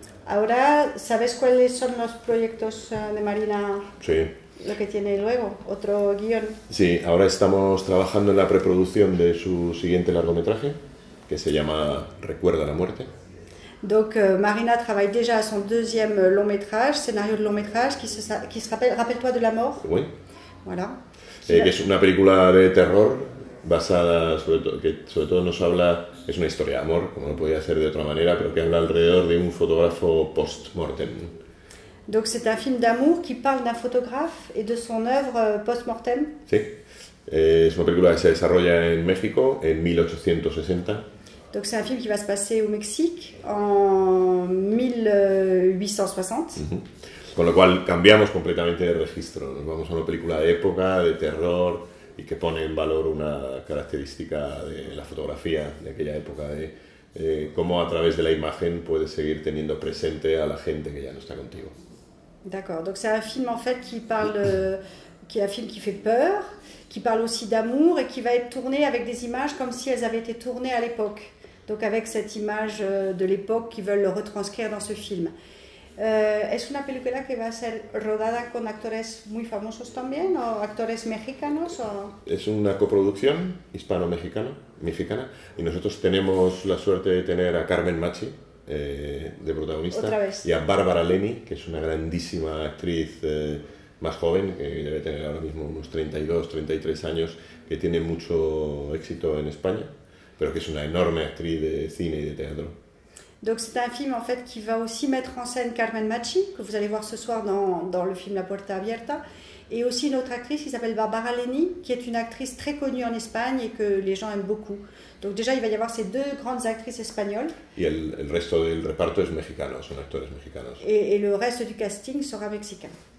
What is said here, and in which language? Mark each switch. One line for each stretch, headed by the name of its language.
Spanish: Ahora, ¿sabes cuáles son los proyectos de Marina? Sí. Lo que tiene luego, otro guión. Sí, ahora estamos trabajando en la preproducción de su siguiente largometraje, que se llama Recuerda la muerte.
French: Donc Marina travaille déjà à son deuxième long métrage, scénario de long métrage, qui se rappelle, rappelle-toi de la mort. Oui. Voilà.
Spanish: Que es una película de terror basada, que sobre todo nos habla, es una historia de amor, como no podía ser de otra manera, pero que habla alrededor de un fotógrafo post-mortem.
French: Donc c'est un film d'amour qui parle d'un photographe et de son œuvre post-mortem.
Spanish: Sí, es una película que se desarrolla en México en 1860.
French: Donc c'est un film qui va se passer au Mexique en 1860.
Spanish: Con lo cual cambiamos completamente de registro, nos vamos a una película de época, de terror, y que pone en valor una característica de la fotografía de aquella época, de cómo a través de la imagen puedes seguir teniendo presente a la gente que ya no está contigo.
French: D'accord, donc c'est un film en fait qui parle, qui est un film qui fait peur, qui parle aussi d'amour et qui va être tourné avec des images comme si elles avaient été tournées à l'époque. Donc avec cette image de l'époque qu'ils veulent le retranscrire dans ce film.
Spanish: ¿Es una película que va a ser rodada con actores muy famosos también o actores mexicanos? O... Es una coproducción hispano-mexicana y nosotros tenemos la suerte de tener a Carmen Machi de protagonista y a Bárbara Leni, que es una grandísima actriz más joven, que debe tener ahora mismo unos 32, 33 años, que tiene mucho éxito en España, pero que es una enorme actriz de cine y de teatro.
French: Donc c'est un film en fait qui va aussi mettre en scène Carmen Machi, que vous allez voir ce soir dans le film La Puerta Abierta, et aussi une autre actrice qui s'appelle Bárbara Leni, qui est une actrice très connue en Espagne et que les gens aiment beaucoup. Donc déjà il va y avoir ces deux grandes actrices espagnoles.
Spanish: Y el resto del reparto es mexicano, son actores mexicanos.
French: Et le reste du casting sera mexicain.